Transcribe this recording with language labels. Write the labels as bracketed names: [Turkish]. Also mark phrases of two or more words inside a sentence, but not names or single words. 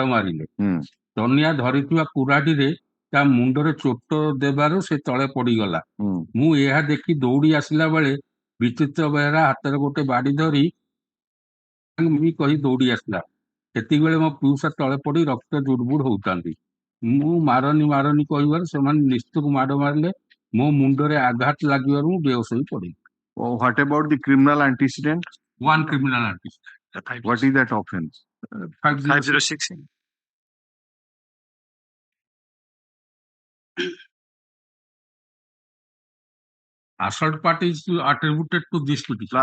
[Odia] ମାରିଲେ ଦନିଆ ଧରିଥିବା କୁରାଢିରେ ତା ମୁଣ୍ଡରେ ଚୋଟ ଦେବାରୁ ସେ ତଳେ ପଡିଗଲା ମୁଁ ଏହା ଦେଖି ଦୌଡି ଆସିଲା ବେଳେ ବିଚିତ୍ର ବେହେରା ହାତରେ ଗୋଟେ ବାଡି ଧରି କହି ଦୌଡି ଆସିଲା ସେତିକିବେଳେ ମୋ ପିଉସା ତଳେ ପଡି ରକ୍ତ ଜୁଡବୁଡ ହଉଥାନ୍ତି ମୁଁ ମାରନି କହିବାରୁ ସେମାନେ ନିସ୍ତୁକ ମାଡ ମାରିଲେ ମୋ ମୁଣ୍ଡରେ ଆଘାତ ଲାଗିବାରୁ ମୁଁ ବେହୋସ ହୋଇ ପଡିଲି. [English] What about the criminal antecedent? One criminal antecedent. What is that offense? 506. Assault part is attributed to this petition.